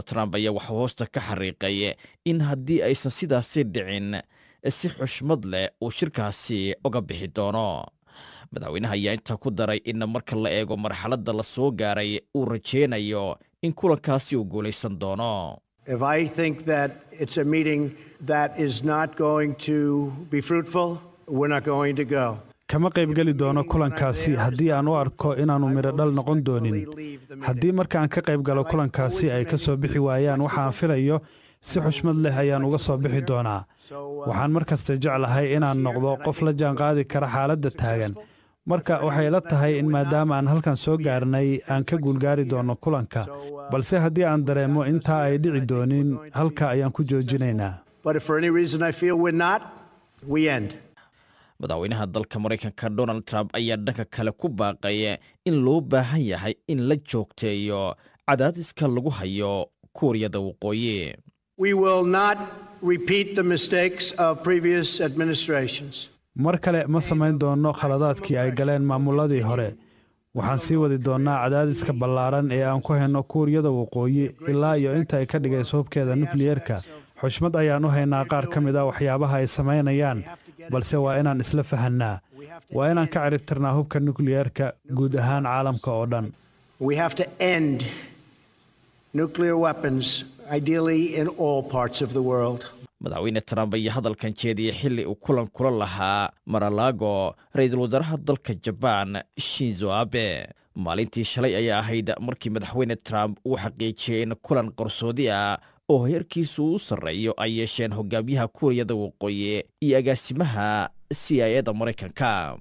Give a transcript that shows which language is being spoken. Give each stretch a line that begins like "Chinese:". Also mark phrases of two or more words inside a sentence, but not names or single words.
Somali: Trump ayaa waxa hoosta ka xariiqay in haddii aysan sidaasi dhicin si xushmad leh uu shirkaasi uga bixi doono. madaxweynaha ayaa intaa ku daray in marka la eego marxaladda la soo gaaray uu rajeynayo in kulankaasi uu guulaysan doono.
English: If I think that it's a meeting that is not going to be fruitful, we're not going to go.
Somali: kama qaybgeli doono kulankaasi haddii aan u arko inaanu midho dhal noqon doonin. haddii markaan ka qaybgalo kulankaasi ay ka soo bixi waayaan waxaan filayo si xushmad leh ayaan uga soo bixi doonaa. waxaan markasta jeclahay inaan noqdo qof la jaanqaadi kara xaaladda taagan. marka waxay la tahay in maadaama aan halkan soo gaarnay aan ka guulgaari doono kulanka, balse haddii aan dareemo intaa ay dhici doonin halka ayaan ku joojinaynaa. madaxweynaha dalka Mareykanka Donald Trump ayaa dhanka kale ku baaqay in loo baahan yahay in la joogteeyo cadaadiska lagu hayo Kuuriyada Waqooyi.
English: We will not repeat the mistakes of previous administrations.
Somali: mar kale ma samayn doono khaladaadkii ay galeen maamuladii hore. waxaan sii wadi doonaa cadaadiska ballaaran ee aan ku hayno Kuuriyada Waqooyi ilaa iyo inta ay ka dhigayso hubkeeda nukliyeerka. xushmad ayaan u haynaa qaar ka mid ah waxyaabaha ay samaynayaan, balse waa inaan isla fahanaa. waa inaan ka ciribtirnaa hubka nukliyeerka guud ahaan caalamka oo dhan.
English: We have to end nuclear weapons, ideally in all parts of the world.
Somali: madaxweyne Trump ayaa hadalkan jeediyay xilli uu kulan kula lahaa Mar-a-Lago ra'iisul wasaaraha dalka Japan Shinzo Abe. maalintii shalay ayaa ahayd markii madaxweyne Trump uu xaqiijiyay in kulan qarsoodi ah oo heerkiisu u sarreeyo ay yeesheen hogaamiyaha Kuuriyada Waqooyi iyo agaasimaha CIA-da Mareykanka.